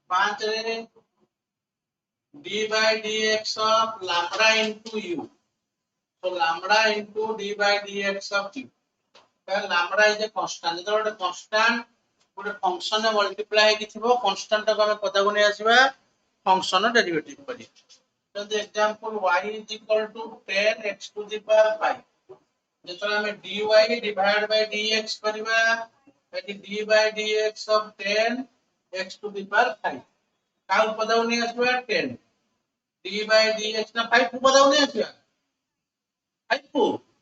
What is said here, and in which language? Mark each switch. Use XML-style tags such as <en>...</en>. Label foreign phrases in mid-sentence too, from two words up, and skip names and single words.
<en>5 रे d by dx of lambda into u. So lambda into d by dx of u. Then lambda is a constant. This is a constant.</en> <or>ଗୋଟେ ଫଙ୍କସନ ରେ ମଲ୍ଟିପ୍ଲାଏ ହେଇକି ଥିବ କନଷ୍ଟାଣ୍ଟ ଟାକୁ ଆମେ ପଦାକୁ ନେଇ ଆସିବା ଫଙ୍କସନ ର ଡେରିଭେଟିଭ କରି ଯଦି</or> <en>example y is equal to 10 x to the power 5</en> <or>ଯେତେବେଳେ ଆମେ</or> <en>dy divided by dx</en> <or>କରିବା ଏଠି</or> <en>d by dx of 10 x to the power 5</en> <or>କାଉ ପଦାକୁ ନେଇ ଆସିବା</or> <en>10 d by dx</en> <or>ନା 5 କୁ ପଦାକୁ ନେଇ ଆସିବା 5 କୁ</or>